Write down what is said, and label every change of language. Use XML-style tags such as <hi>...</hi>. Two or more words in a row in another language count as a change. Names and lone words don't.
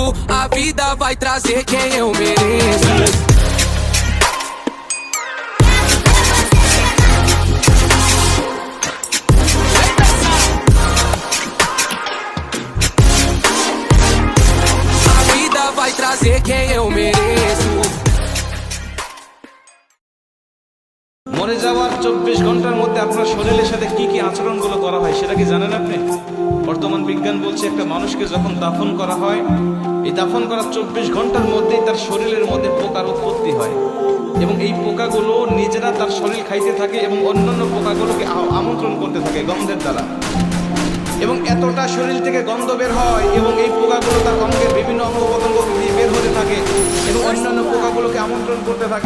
<pt>A vida vai trazer quem eu mereço. A vida vai trazer quem eu mereço.</pt> <bn>মরে যাওয়ার 24 ঘন্টার মধ্যে আপনার শরীরের সাথে কি কি আচরণগুলো করা হয় সেটা কি জানেন আপনি? বর্তমান বিজ্ঞান বলছে একটা মানুষকে যখন দাফন করা হয়, এই দাফন করার 24 ঘন্টার মধ্যেই তার শরীরের মধ্যে পোকার উৎপত্তি হয় এবং এই পোকাগুলো নিজেরা তার শরীর খাইতে থাকে এবং অন্যান্য পোকাগুলোকে আমন্ত্রণ করতে থাকে গন্ধের দ্বারা, এবং এতটা শরীর থেকে গন্ধ বের হয় এবং এই পোকাগুলো তার অঙ্গের বিভিন্ন অঙ্গ প্রত্যঙ্গ দিয়ে বের হতে থাকে এবং অন্যান্য পোকাগুলোকে আমন্ত্রণ করতে থাকে।</bn>